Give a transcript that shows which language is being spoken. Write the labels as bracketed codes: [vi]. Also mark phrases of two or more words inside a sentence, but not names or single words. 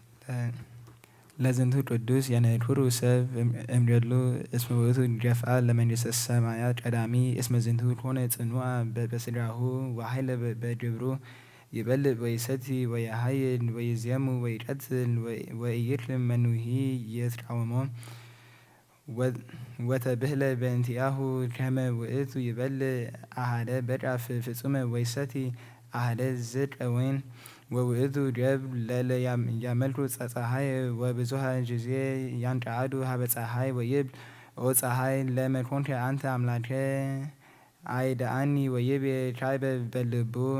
[gez] ለዝንቱ ቅዱስ የነድሁሩ ሰብ እምደሉ እስመ ውእቱ ጀፍአ ለመንግሥተ ሰማያት ቀዳሚ እስመ ዝንቱ ኮነ ጽኑዓ በስድራሁ ወኃይለ በግብሩ ይበልዕ ወይሰቲ ወይኃይል ወይዜሙ ወይቀትል ወኢይክል መኑሂ ይትቃወሞ ወተብህለ በእንቲአሁ ከመ ውእቱ ይበልዕ አሐደ በድአ ፍጹመ ወይሰቲ አሐደ ዝቅ ወይን ወውእቱ ደብ ለለ ያመልኩ ፀሐይ ወብዙሃ ጊዜ ያንቀዓዱ ሀበ ፀሐይ ወይብል ኦ ፀሐይ ለመ ኮንከ አንተ አምላከ አይድአኒ ወይቤ ካዕበ በልቡ